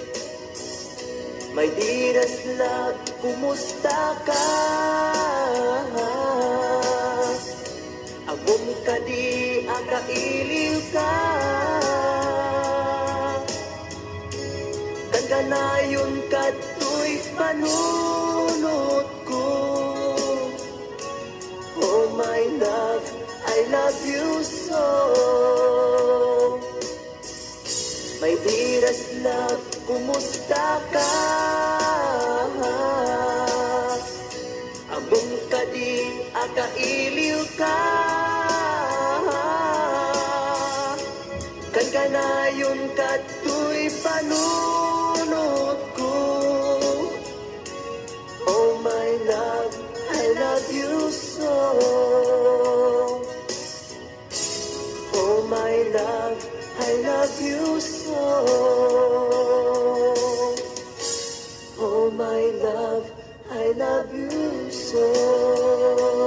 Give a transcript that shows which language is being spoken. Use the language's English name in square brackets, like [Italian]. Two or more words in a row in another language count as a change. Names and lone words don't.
[English] My dearest love, [Kankanaey] kumusta ka? Agom ka di, akailiw ka. Kan kanayon ka tuy panunod ko. [English] Oh my love, I love you so. My dearest love, [Kankanaey] kumusta ka? Ambong ka di, akailiw ka. Kan kanayon ka tuy panunod ko. [English] Oh my love, I love you so. Oh my love, I love you so. Oh my love, I love you so.